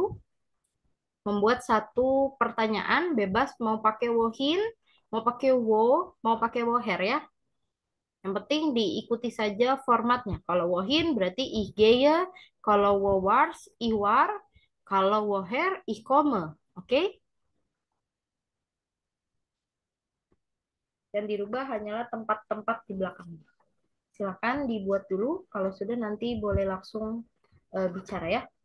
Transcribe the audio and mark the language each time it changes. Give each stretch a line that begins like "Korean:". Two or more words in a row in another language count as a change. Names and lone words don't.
Indonesian: Membuat satu pertanyaan bebas mau pakai wohin, mau pakai wo, mau pakai woher ya. Yang penting diikuti saja formatnya. Kalau wohin berarti
German: ich gehe,
Indonesian: kalau
German: wo wars, ich war,
Indonesian: kalau woher,
German: ich komme.
Indonesian: Oke? Dan dirubah hanyalah tempat-tempat di belakangnya. Silakan dibuat dulu. Kalau sudah nanti boleh langsung bicara ya.